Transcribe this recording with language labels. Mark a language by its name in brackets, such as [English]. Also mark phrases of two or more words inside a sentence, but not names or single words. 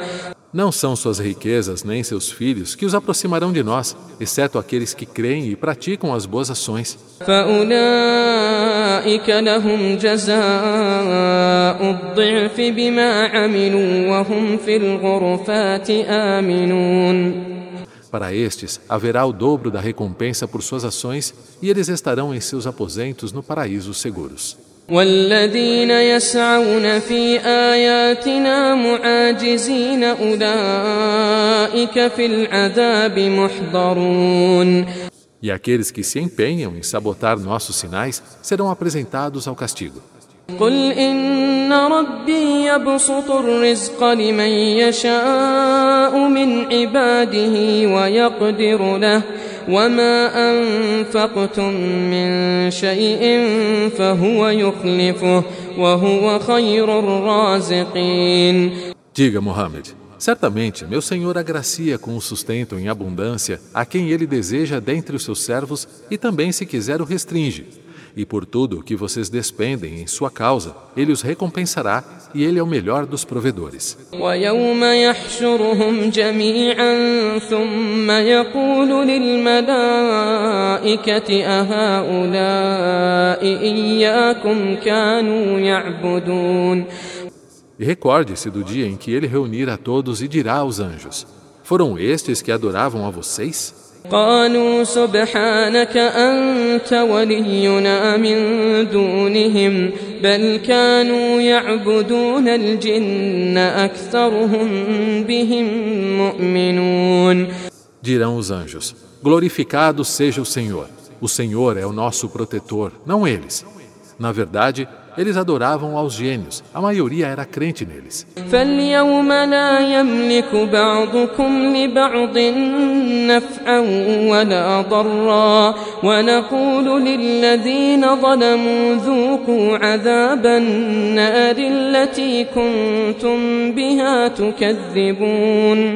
[Portuguese] Não são suas riquezas nem seus filhos que os aproximarão de nós, exceto aqueles que creem e praticam as boas ações. [Arabic] فأولئك لهم جزاء الضعف بما عملوا وهم في الغرفات آمنون. [Portuguese] Para estes, haverá o dobro da recompensa por suas ações e eles estarão em seus aposentos no paraíso seguros. [Arabic] والذين يسعون في آياتنا معاجزين أولئك في العذاب محضرون. [Portuguese] E aqueles que se empenham em sabotar nossos sinais serão apresentados ao castigo. [Arabic] قل إن ربي يبسط الرزق لمن يشاء من عباده ويقدر له وما أنفقتم من شيء فهو يخلفه وهو خير الرازقين. [Portuguese] Diga, Muhammad, Certamente, meu Senhor agracia com o sustento em abundância a quem Ele deseja dentre os seus servos e também, se quiser, o restringe. E por tudo que vocês despendem em sua causa, Ele os recompensará e Ele é o melhor dos provedores. [Arabic] ويوم يحشرهم جميعا ثم يقول للملائكة أهؤلاء إياكم كانوا يعبدون. [Portuguese] E recorde-se do dia em que Ele reunirá a todos e dirá aos anjos: foram estes que adoravam a vocês? [Arabic] قالوا سبحانك أنت ولينا من دونهم بل كانوا يعبدون الجن أكثرهم بهم مؤمنون. [Portuguese] Dirão os anjos: glorificado seja o Senhor. O Senhor é o nosso protetor, não eles. Na verdade, eles adoravam aos gênios. A maioria era crente neles. [Arabic] فاليوم لا يملك بعضكم لبعض نفعا ولا ضرا ونقول للذين ظلموا ذوقوا عذاب النار التي كنتم بها تكذبون.